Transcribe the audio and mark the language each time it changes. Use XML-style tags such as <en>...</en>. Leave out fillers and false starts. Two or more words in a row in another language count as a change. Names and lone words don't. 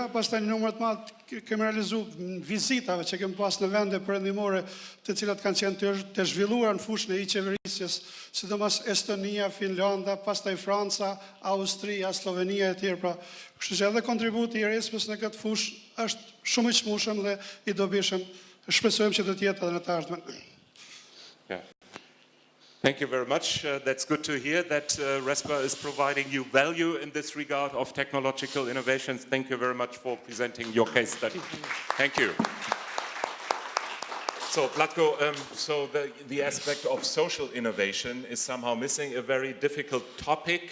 <sq>Pastaj një numër të madh kemi realizuar vizitave që kemi pas në vende perëndimore të cilat kanë qenë të zhvilluara në fushën e qeverisjes, sidomos Estonia, Finlanda, pastaj Franca, Austria, Slovenia e tjerë. Pra, kështu që edhe kontributi i ReSPA-s në këtë fushë është shumë i çmueshëm dhe i dobishëm. Shpresojmë që do të jetë edhe në të ardhmen.</sq> <en>Yeah. Thank you very much. That's good to hear that ReSPA is providing you value in this regard of technological innovations. Thank you very much for presenting your case study. Thank you. So, Vlatko, so the aspect of social innovation is somehow missing, a very difficult topic.</en>